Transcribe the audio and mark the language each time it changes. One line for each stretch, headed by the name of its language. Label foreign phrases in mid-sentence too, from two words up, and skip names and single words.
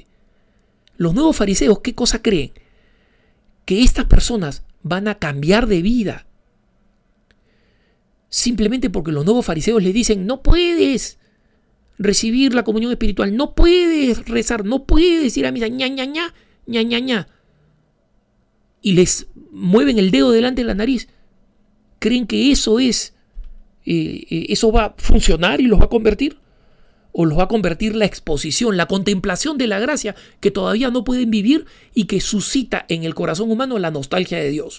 Spanish: Los nuevos fariseos, ¿qué cosa creen? Que estas personas van a cambiar de vida simplemente porque los nuevos fariseos les dicen: no puedes recibir la comunión espiritual, no puedes rezar, no puedes ir a misa, ña, ña, ña, ña, ña, ña. Y les mueven el dedo delante de la nariz. ¿Creen que eso va a funcionar y los va a convertir? ¿O los va a convertir la exposición, la contemplación de la gracia que todavía no pueden vivir y que suscita en el corazón humano la nostalgia de Dios?